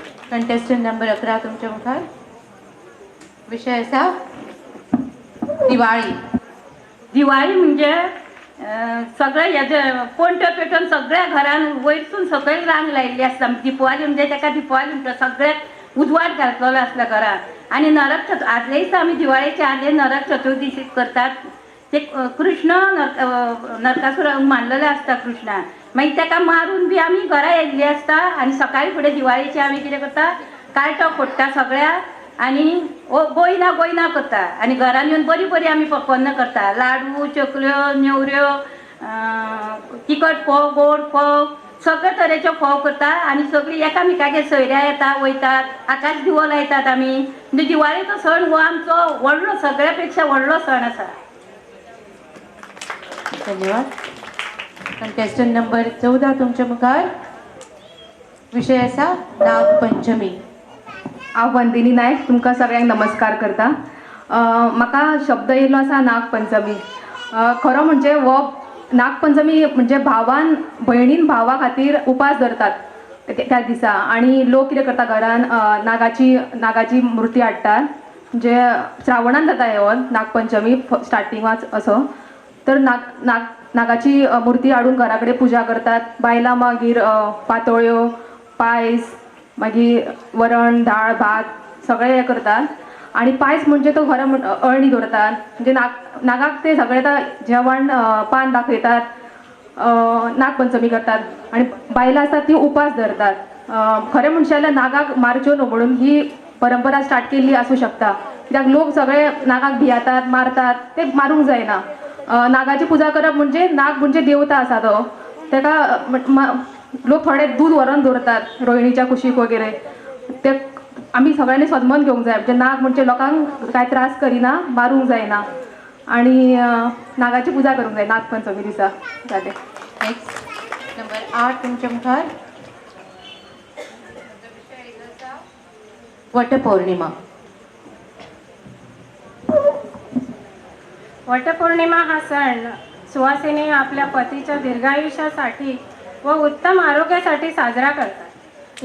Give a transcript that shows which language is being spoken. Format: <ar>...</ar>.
<gom>Contestant number 11 तुमच्या मुखार. विषय आसा दिवाळी. दिवाळी म्हणजे सगळे हेजे पोंट्यो पेटोवन सगळ्या घरान वयरसून सकयल रांग लायिल्ली आसता. दिपवाली म्हणजे ताका दिपवाली म्हणटा. सगळ्याक उजवाड घातलेलो आसता घरान. आनी नरक आदले दिसा आमी दिवाळेच्या आदले नरक चतुर्दशी करतात. ते कृष्ण नरकासूर मानलेले आसता कृष्णान. मागीर ताका मारून बी आमी घरा येयल्ली आसता आनी सकाळी फुडें दिवाळेचे आमी कितें करता कार्टो फोडटा सगळ्या आनी गोयना गोयना करता आनी घरान येवन बरी बरी आमी पक्वान्नां करता. लाडू, चकल्यो, नेवऱ्यो, तिखट फोव, गोड फोव, सगळे तरेच्यो फोव करता आनी सगळीं एकामेकागेर सोयऱ्या येता वयतात. आकाश दिवो लायतात आमी. म्हणजे दिवाळेचो सण हो आमचो व्हडलो सगळ्या पेक्षा व्हडलो सण आसा. धन्यवाद. कंटेस्टंट नंबर 14 तुमच्या मुखार. विषय आसा नागपंचमी. हांव वंदिनी नायक तुमकां सगळ्यांक नमस्कार करता. म्हाका शब्द येयलो आसा नागपंचमी. खरो म्हणजे हो नागपंचमी म्हणजे भावान भयणीन भावा खातीर उपास धरतात त्या दिसा आनी लोक कितें करता घरान नागाची मुर्ती हाडटात. म्हणजे श्रावणान जाता हे नागपंचमी स्टार्टिंगाच असो. तर नागाची मुर्ती हाडून घरा कडेन पुजा करतात. बायलां मागीर पातोळ्यो, पायस, मागीर वरण, दाळ, भात सगळें हें करतात. आनी पायस म्हणजे तो खरो अळणी दवरतात. म्हणजे नागाक ते सगळें जेवण पान दाखयतात. नागपंचमी करतात आनी बायलां आसतात ती उपास धरतात. खरें म्हणचे जाल्यार नागाक मारच्यो न्हू म्हणून ही परंपरा स्टार्ट केल्ली आसूं शकता. कित्याक लोक सगळे नागाक भियातात, मारतात. ते मारूंक जायना. नागाची पुजा करप म्हणजे नाग म्हणजे देवता आसा तो. ताका लोक थोडे दूध व्हरून दवरतात रोहिणीच्या कुशीक वगैरे. ते आमी सगळ्यांनी सदमत घेवंक जाय. म्हणजे नाग म्हणजे लोकांक कांय त्रास करिना, मारूंक जायना आनी नागाची पुजा करूंक जाय नागपंचमी दिसा. जालें. नेक्स्ट नंबर 8 तुमच्या मुखार. वटपौर्णिमा.</gom> <mr>वटपौर्णिमा हा सण सुवासिनी आपल्या पतीच्या दीर्घायुष्यासाठी व उत्तम आरोग्यासाठी साजरा करतात.</mr>